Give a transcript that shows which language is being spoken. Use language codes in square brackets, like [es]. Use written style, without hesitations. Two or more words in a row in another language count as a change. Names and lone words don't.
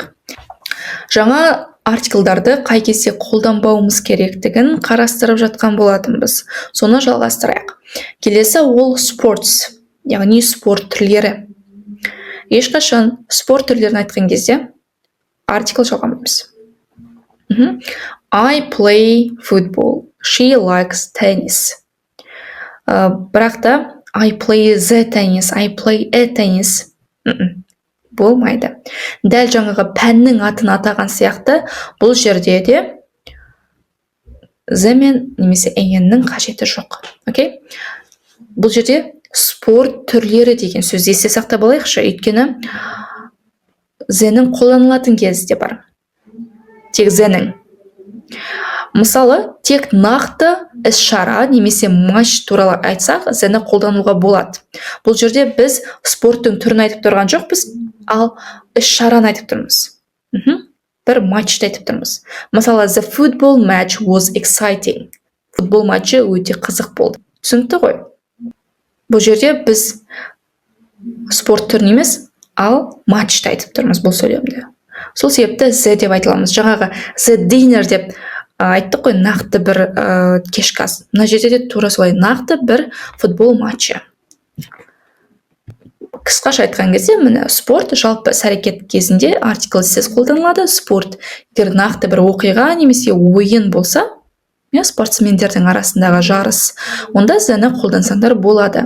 [kk] Жаңа артиклдарды қай кезде қолданбауымыз керектігін қарастырып жатқан болатынбыз. Соны жалғастырайық. Келесі ол sports, яғни спорт түрлері. Ешқашан спорт түрлерін айтқан кезде артикл жалғамаймыз. [en] I play football. She likes tennis. [kk] Бірақ та [en] I play the tennis, I play a tennis. [kk] Болмайды. Дәл жаңағы пәннің атын атаған сияқты бұл жерде де the мен немесе an-ның қажеті жоқ. Окей? Бұл жерде спорт түрлері деген сөз есте сақтап алайықшы, өйткені the-ның қолданылатын кезі де бар. Тек the-ның. Мысалы, тек нақты іс-шара немесе матч туралы айтсақ, the-ні қолдануға болады. Бұл жерде біз спорттың түрін айтып тұрған жоқпыз, ал іс-шараны айтып тұрмыз. Бір матчты айтып тұрмыз. Мысалы, [en] the football match was exciting. [kk] Футбол матчы өте қызық болды. Түсінікті ғой? Бұл жерде біз спорт түрін емес, ал матчты айтып тұрмыз бұл сөйлемде. Сол себепті the деп айтыламыз. Жаңағы [en] the dinner [kk] деп айттық қой, нақты бір кешкі ас. Мына жерде де тура солай, нақты бір футбол матчы. Қысқаша айтқан кезде, міне спорт жалпы іс-әрекет кезінде артиклсіз қолданылады. Спорт егер нақты бір оқиға немесе ойын болса, спортсмендердің арасындағы жарыс, онда the-ні қолдансаңдар болады.